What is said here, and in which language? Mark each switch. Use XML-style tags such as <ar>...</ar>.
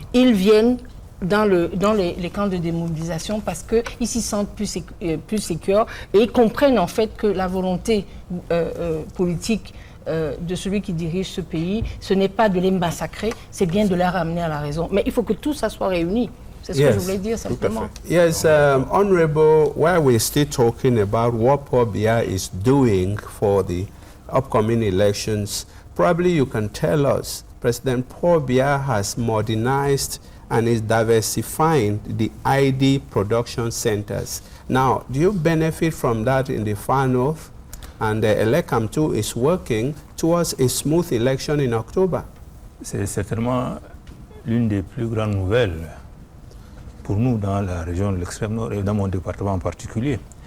<fr>Ils viennent dans les camps de démobilisation parce qu'ils s'y sentent plus sécures et ils comprennent en fait que la volonté politique de celui qui dirige ce pays, ce n'est pas de les massacrer, c'est bien de les ramener à la raison. Mais il faut que tout ça soit réuni. C'est ce que je voulais dire simplement.</fr> <en>Yes, Honorable, while we're still talking about what Paul Biya is doing for the upcoming elections, probably you can tell us, President Paul Biya has modernized and is diversifying the ID production centers. Now, do you benefit from that in the far north? And ELECAM too is working towards a smooth election in October.</en> <fr>C'est certainement l'une des plus grandes nouvelles pour nous dans la région de l'extrême nord et dans mon département en particulier.</fr>